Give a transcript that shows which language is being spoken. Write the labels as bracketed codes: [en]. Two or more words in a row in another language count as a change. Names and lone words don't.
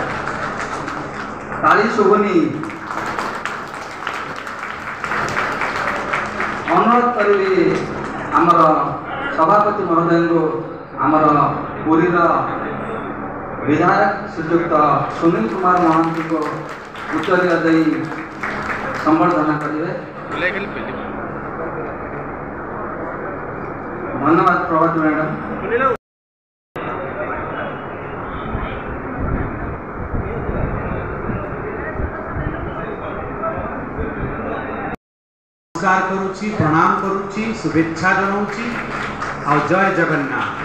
[or] କାଳି ଶୁଭନି ଅନୁରୋଧ କରିବି ଆମର ସଭାପତି ମହୋଦୟଙ୍କୁ ଆମର ପୁରୀର ବିଧାୟକ ଶ୍ରୀଯୁକ୍ତ ସୁନୀଲ କୁମାର ମହାନ୍ତିଙ୍କୁ ଉତ୍ତରୀୟ ଦେଇ ସମ୍ବର୍ଦ୍ଧନା କରିବେ। ଧନ୍ୟବାଦ ପ୍ରଭାତ ମ୍ୟାଡ଼ାମ। ନମସ୍କାର କରୁଛି, ପ୍ରଣାମ କରୁଛି, ଶୁଭେଚ୍ଛା ଜଣାଉଛି ଆ ଜୟ ଜଗନ୍ନାଥ।